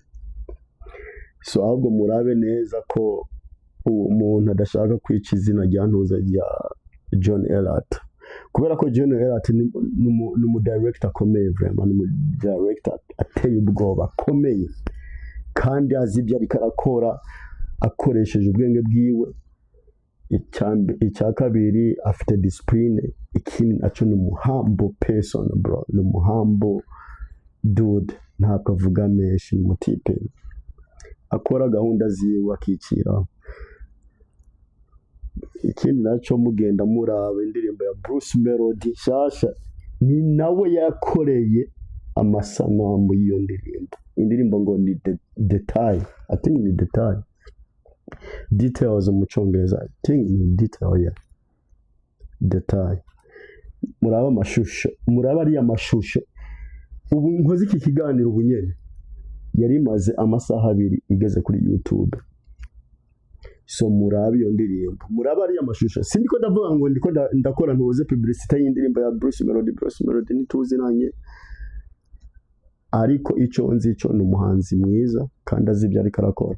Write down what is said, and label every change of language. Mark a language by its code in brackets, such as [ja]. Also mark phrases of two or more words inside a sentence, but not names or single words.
[rn] So ahubwo murabe neza ko umuntu adashaka kwica izina rya ntuza rya John Elliott, kubera ko John Elliott ni umudirector akomeye, vraiment ni umudirector ateye ubwoba akomeye, kandi azi ibyo ariko arakora akoresheje ubwenge bwiwe. Icya kabiri afite discipline, ikindi naco ni [en] humble person bro, [rn] ni [en] humble dude, [rn] ntabwo avuga menshi, ni mutipe akora gahunda ziwe akicira. Ikindi naco mugenda muraba indirimbo ya Bruce Melody nshasha, ni nawe yakoreye amasanamu y'iyo indirimbo ngo ni detail, [en] I think [rn] ni details mu Cyongereza, [en] I think ni detail, yeah, detail. [rn] Muraba amashusho, muraba ari amashusho. Ubu nkoze iki kiganiro ubu nyene yari maze amasaha 2 igeze kuri YouTube. So muraba iyo ndirimbo, muraba ari amashusho. Sindiko ndavuga ngo ndiko ndakora ntuze publicity y'indirimbo ya Bruce Melody nituzi nanye, ariko ico nzi ico ni umuhanzi mwiza kandi azi ibyo ariko arakora.